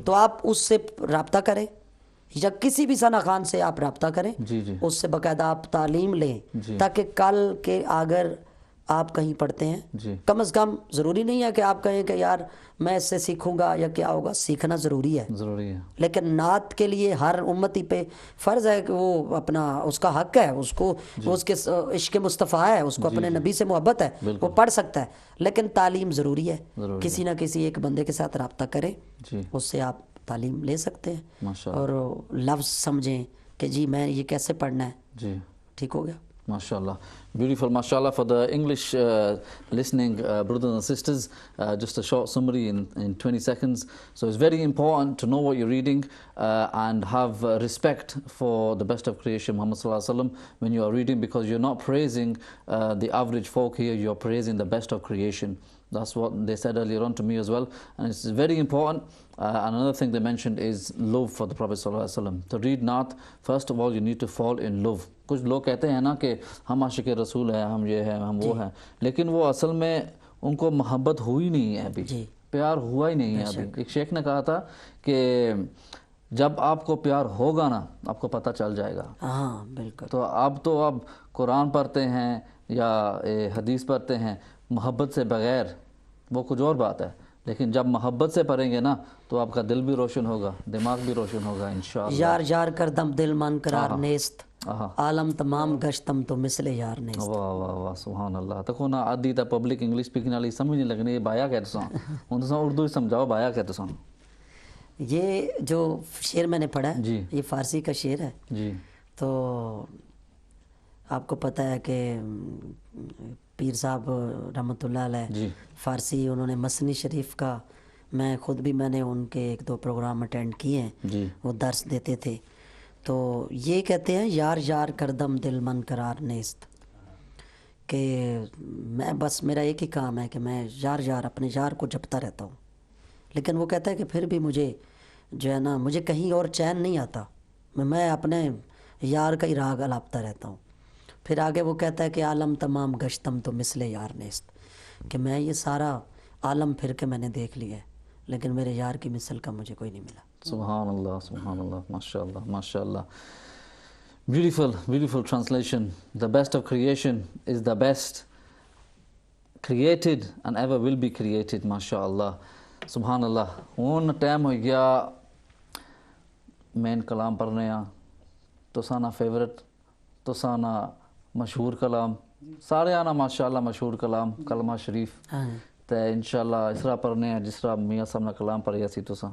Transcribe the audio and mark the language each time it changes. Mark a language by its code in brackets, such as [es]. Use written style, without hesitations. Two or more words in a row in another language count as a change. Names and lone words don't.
[ur] تو آپ اس سے رابطہ کریں, یا کسی بھی ثنا خان سے آپ رابطہ کریں, اس سے باقاعدہ آپ تعلیم لیں, تاکہ کل کے اگر آپ کہیں پڑھتے ہیں, کم از کم ضروری نہیں ہے کہ آپ کہیں کہ یار میں اس سے سیکھوں گا یا کیا ہوگا, سیکھنا ضروری ہے, لیکن نعت کے لیے ہر امتی پہ فرض ہے کہ وہ اپنا اس کا حق ہے, اس کو اس کے عشق مصطفیٰ ہے, اس کو اپنے نبی سے محبت ہے, وہ پڑھ سکتا ہے, لیکن تعلیم ضروری ہے. کسی نہ کسی ایک بندے کے ساتھ رابطہ کریں, اس سے آپ تعلیم لے سکتے ہیں, اور لفظ سمجھیں کہ جی میں یہ کیسے پڑھنا ہے. ٹھیک ہو گیا. [ar] MashaAllah. [en] Beautiful. MashaAllah for the English listening brothers and sisters. Just a short summary in 20 seconds. So it's very important to know what you're reading and have respect for the best of creation, Muhammad [ar] صلى الله عليه وسلم, [en] when you are reading, because you're not praising the average folk here, you're praising the best of creation. That's what they said earlier on to me as well, and it's very important. And another thing they mentioned is love for the Prophet [ar] صلى الله عليه وسلم. [en] To read Naat, first of all you need to fall in love. [ur] کچھ لوگ کہتے ہیں نا کہ ہم عاشق رسول ہیں, ہم یہ ہیں, ہم وہ ہیں, لیکن وہ اصل میں ان کو محبت ہوئی نہیں ہے ابھی, پیار ہوا ہی نہیں ہے ابھی. ایک شیخ نے کہا تھا کہ جب آپ کو پیار ہوگا نا, آپ کو پتہ چل جائے گا. ہاں بالکل. تو اب قرآن پڑھتے ہیں یا حدیث پڑھتے ہیں محبت سے بغیر, وہ کچھ اور بات ہے, لیکن جب محبت سے پڑھیں گے نا تو آپ کا دل بھی روشن ہوگا, دماغ بھی روشن ہوگا انشاءاللہ. [fa] یار یار کردم دل من قرار نیست, عالم تمام گشتم تو مثل یار نیست. [ur] واہ واہ واہ [ar] سبحان اللہ. [pa] تکو نا آدھی تا پبلک [en] English speaking [pa] والی سمجھ نہیں لگنی, یہ بایا کہتے سو, ان تو اردو ہی سمجھاؤ, بایا کہتے سو. [ur] یہ جو شعر میں نے پڑھا ہے یہ فارسی کا شعر ہے. تو آپ کو پتہ ہے کہ پیر صاحب رحمۃ اللہ علیہ فارسی, انہوں نے مثنی شریف کا, میں خود بھی میں نے ان کے ایک دو پروگرام اٹینڈ کیے ہیں, وہ درس دیتے تھے. تو یہ کہتے ہیں [fa] یار یار کردم دل من قرار نیست, [ur] کہ میں بس میرا ایک ہی کام ہے کہ میں یار یار اپنے یار کو جپتا رہتا ہوں, لیکن وہ کہتا ہے کہ پھر بھی مجھے جو ہے نا مجھے کہیں اور چین نہیں آتا, میں اپنے یار کا ہی راگ الاپتا رہتا ہوں. پھر آگے وہ کہتا ہے کہ [fa] عالم تمام گشتم تو مثل یار نیست, [ur] کہ میں یہ سارا عالم پھر کے میں نے دیکھ لیا ہے, لیکن میرے یار کی مثل کا مجھے کوئی نہیں ملا. [ar] سبحان اللہ سبحان اللہ, ماشاءاللہ ماشاءاللہ. [en] Beautiful, beautiful translation. The best of creation is the best created and ever will be created, [ar] MashaAllah. Subhanallah. [pa] ہوں ٹائم ہو گیا مین کلام پڑھنے آ, تو سانا فیورٹ, تو سانا مشہور کلام, سارے آنا ماشاءاللہ مشہور کلام کلمہ شریف, تو انشاءاللہ اس طرح پڑھنے ہیں جس طرح میاں صاحب نے کلام پڑھیا سی, تو سا